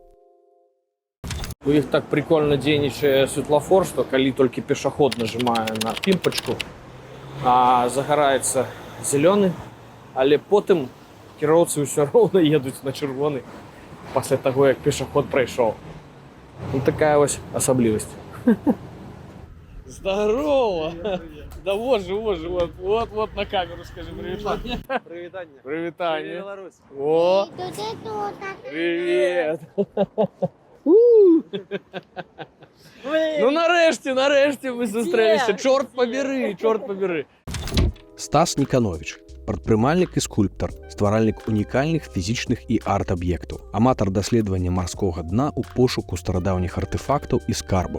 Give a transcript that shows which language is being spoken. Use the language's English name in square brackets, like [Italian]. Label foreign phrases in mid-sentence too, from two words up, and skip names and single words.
[Belarusian] У іх так прикольно дзейнічае светлафор, што калі толькі пешаход нажимае на пімпачку, загараецца зялёны, але потым кіроўцы ўсё роўна едуць на чырвоны пасля таго, як пешаход прайшоў. Ну, такая вось асаблівасць. [Russian] Здорово! Да вот же, вот на камеру скажи привітанне. [Belarusian] Прывітанне. Прывітанне. Беларусь. [Russian] О! Привет! [Belarusian] Ну нарэшце мы сустрэліся. Чорт пабяры. Стас Ніканович – прадпрымальнік і скульптар, стваральнік унікальных фізічных і арт-аб'ектаў, аматар даследавання марскога дна ў пошуку старадаўніх артэфактаў і скарбаў.